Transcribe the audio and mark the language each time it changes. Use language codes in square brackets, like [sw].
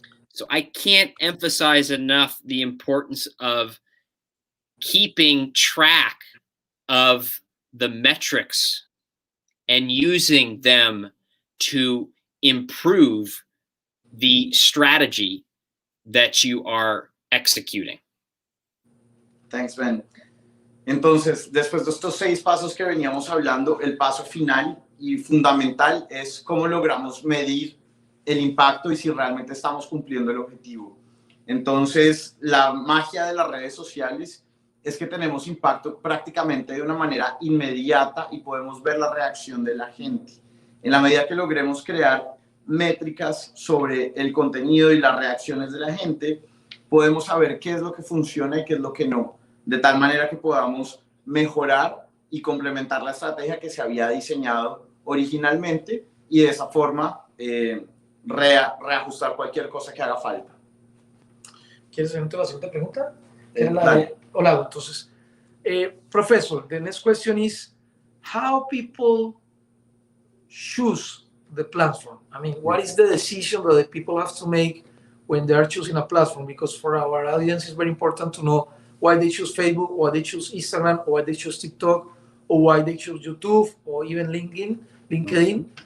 [en] So I can't emphasize enough the importance of keeping track of the metrics and using them to improve the strategy that you are executing. Thanks, Ben. [es] Entonces, después de estos 6 pasos que veníamos hablando, el paso final y fundamental es cómo logramos medir el impacto y si realmente estamos cumpliendo el objetivo. Entonces, la magia de las redes sociales es que tenemos impacto prácticamente de una manera inmediata y podemos ver la reacción de la gente. En la medida que logremos crear métricas sobre el contenido y las reacciones de la gente, podemos saber qué es lo que funciona y qué es lo que no, de tal manera que podamos mejorar y complementar la estrategia que se había diseñado originalmente y de esa forma reajustar cualquier cosa que haga falta. ¿Quieres hacerte la segunda pregunta? Hola. [en] Entonces, Professor, the next question is how people choose the platform. I mean, what is the decision that the people have to make when they are choosing a platform? Because for our audience, it's very important to know why they choose Facebook, why they choose Instagram, or why they choose TikTok, or why they choose YouTube, or even LinkedIn.